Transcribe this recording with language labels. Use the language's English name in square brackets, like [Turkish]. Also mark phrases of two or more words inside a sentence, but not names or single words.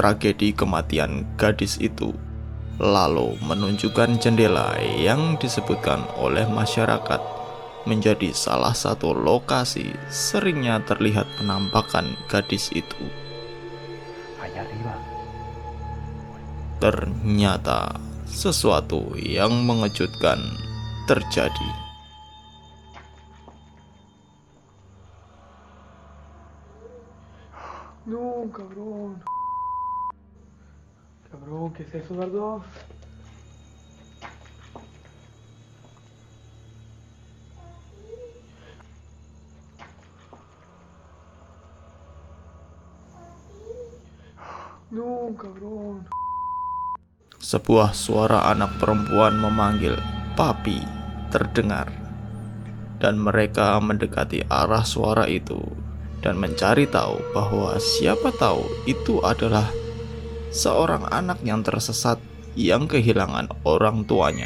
[Indonesian] tragedi kematian gadis itu, Lalo menunjukkan jendela yang disebutkan oleh masyarakat menjadi salah satu lokasi seringnya terlihat penampakan gadis itu. [Spanish] Allá arriba. [Indonesian] Ternyata sesuatu yang mengejutkan terjadi. [Spanish] No, cabrón. Cabrón, ¿qué es eso, Dardo? No, cabrón. [Indonesian] Sebuah suara anak perempuan memanggil "Papi" terdengar, dan mereka mendekati arah suara itu dan mencari tahu bahwa siapa tahu itu adalah seorang anak yang tersesat yang kehilangan orang tuanya.